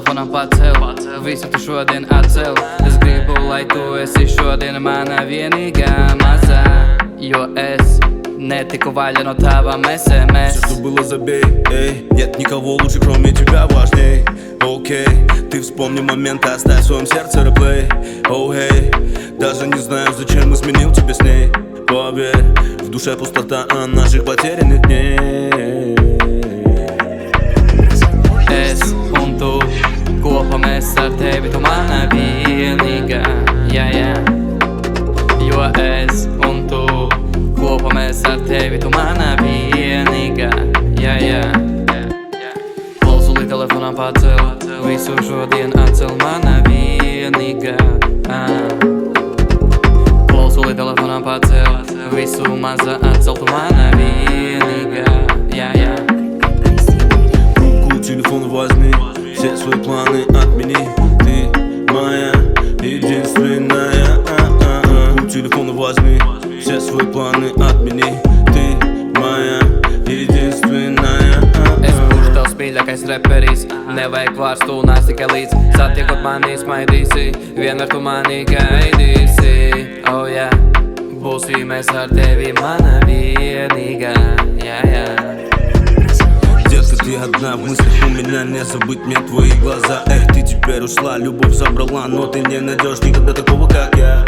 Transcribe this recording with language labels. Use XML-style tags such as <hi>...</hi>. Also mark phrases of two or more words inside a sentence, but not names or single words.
<lv>pacel, visu tu šodien atcel. Es gribu, lai tu esi šodien mana vienīgā mazā, jo es netiku vaļa no tavām SMS.</lv> <ru>Все, что было, забей, эй. Нет никого лучше, кроме тебя, важней. Окей, ты вспомни моменты, оставь в своем сердце реплей. Оу, эй, даже не знаю, зачем изменил тебя с ней. Поверь, в душе пустота наших потерянных дней.</ru> <lv>Es un tu, kopā mēs ar tevi, tu mana vienīgā, jā, jā. Jo es un tu, kopā mēs ar tevi, tu mana vienīgā, jā, jā. Klausuli telefonā pacel, visu šodien atcel, mana vienīgā. Klausuli telefonā pacel, visu maza atcel, tu mana vienīgā, jā, jā.</lv> <ru>Телефон возьми, все свои планы отмени. Ты моя единственная. Телефон возьми, все свои планы отмени. Ты моя единственная.</ru> <lv>Es būšu tavs mīļākais reperis, nevajag vārds, tu nāc tikai līdz. Satiekot mani smaidīsi, vienmēr tu mani gaidīsi. Oh jā, būsim mēs ar tevi mana vienīgā, jā, jā.</lv> <ru>Детка, ты одна в мыслях у меня, не забыть мне твои глаза. Эх, ты теперь ушла, любовь забрала, но ты не найдешь никогда такого, как я.</ru>